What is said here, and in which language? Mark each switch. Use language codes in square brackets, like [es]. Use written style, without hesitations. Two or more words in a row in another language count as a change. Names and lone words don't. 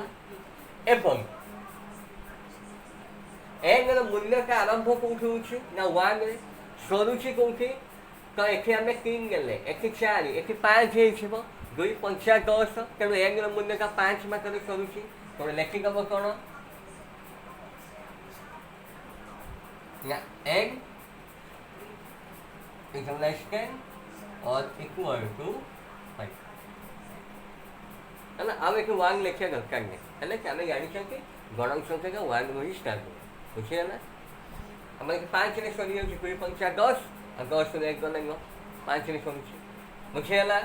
[or] ଏବଂ nର ମୂଲ୍ୟଟା ଆରମ୍ଭ କୋଉଠି ହେଉଛି ନା 1ରେ, ସରୁଛି କୋଉଠି? ତ ଏଠି ଆମେ 3 ନେଲେ, ଏଠି 4, ଏଠି 5 ହେଇଯିବ, 2 × 5 = 10। ତେଣୁ nର ମୂଲ୍ୟଟା 5 ମାତ୍ରାରେ ସରୁଛି। ତେଣୁ ଲେଖିଦେବ କ'ଣ ନା [en] n is less than or equal to 5 [or] ହେଲା। ଆଉ ଏଠି 1 ଲେଖିବା ଦରକାର ନାହିଁ, ହେଲେ ଆମେ ଜାଣିଛନ୍ତି ଗଣନ ସଂଖ୍ୟାଟା 1 ରୁ ହିଁ ଷ୍ଟାର୍ଟ ହେବ, ବୁଝିଗଲା। ଆମର ଏଠି 5ରେ ସରିଯାଉଛି, 2 × 5 = 10, ଆଉ 10ରେ 1 ଗଲେ 5ରେ ସରୁଛି, ବୁଝିଗଲା।